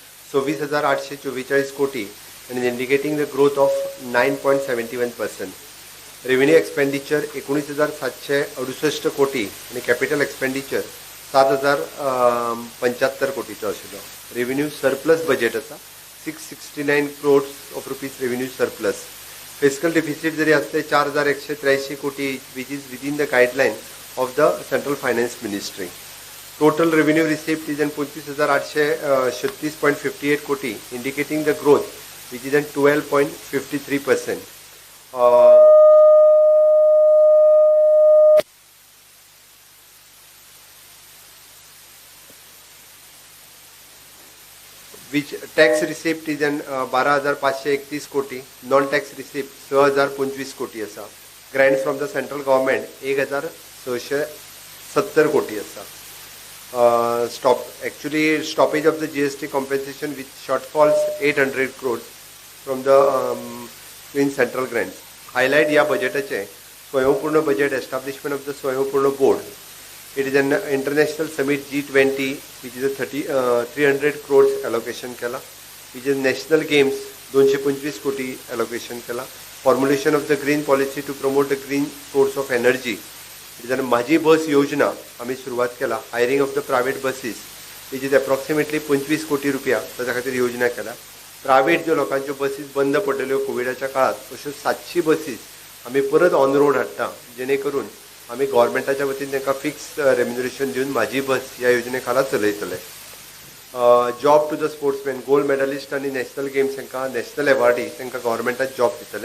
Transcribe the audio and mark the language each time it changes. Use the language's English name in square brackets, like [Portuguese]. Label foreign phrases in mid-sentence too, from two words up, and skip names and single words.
[English] 26,844 कोटी and indicating the growth of 9.71%. revenue expenditure [Konkani] 19,768 कोटी आणि [English] capital expenditure [Konkani] 7,075 कोटीचो आशिल्लो. [English] revenue surplus budget आसा 669 crores of rupees revenue surplus. fiscal deficit [Konkani] जरी असले [English] 4,183 कोटी which is within the guideline of the central finance ministry. total revenue receipt is 25,836.58 कोटी indicating the growth which is 12.53%. which tax receipt is 12,531 कोटी, non tax receipt 6,025 कोटी आसा. grant from the central government 1,670 कोटी आसा. stoppage of the GST compensation with shortfalls 800 crores from the in central grants. highlight [Konkani] या बजेटाचे [English] Swayampurna budget establishment of the Swayampurna board. It is an international summit G20 which is a 300 crores [Konkani] allocation केला. [English] which is national games 225 कोटी [Konkani] allocation केला. [English] formulation of the green policy to promote the green source of energy. It is an [Konkani] माझी बस योजना आम्ही सुरुवात केला. [English] hiring of the private buses which is approximately 25 कोटी [Konkani] रुपया त्याच्या खातीर योजना केला. प्रायव्हेट ज्यो लोकांच्यो बसीस बंद पडलेल्यो कोविडाच्या काळात अश्यो 700 बसीस आम्ही परत [English] on road [Konkani] हाडटा जेणे करून आम्ही गव्हर्मेंटाच्या वतीन तांकां फिक्स रेम्युनरेशन दिवन माझी बस ह्या योजने खाला चलयतले. [English] job to the sportsman gold medallist आनी national games तांकां national awardee [Konkani] तांकां गव्हर्मेंटात जॉब दितले.